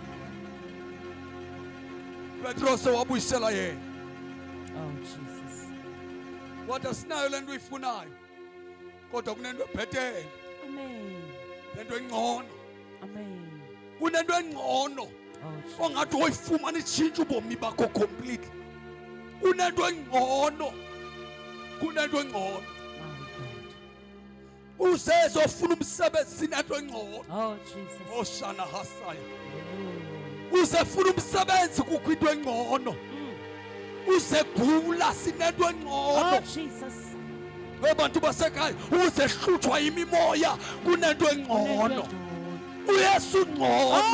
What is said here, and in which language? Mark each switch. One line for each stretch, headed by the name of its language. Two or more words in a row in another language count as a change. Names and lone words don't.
Xhosa: Petros wabuyisela yena
English: Oh, Jesus.
Xhosa: kodwa sinayo le nto uyifunayo kodwa kunento ebhetele Amen. lento engcono Amen. kunento engcono
English: Oh, Jesus.
Xhosa: ongathi woyifumana itshintshe ubomi bakho completely kunento engcono kunento engcono
English: My God.
Xhosa: uzezofuna umsebenzi sinento engcono
English: Oh, Jesus. oshana hasaya
Xhosa: Hallelujah. uzefuna umsebenzi kukho into engcono uzegula sinento Oh, engcono Jesus. webantu basekhaya uzehlutshwa yimimoya kunento engcono uyesu ngcono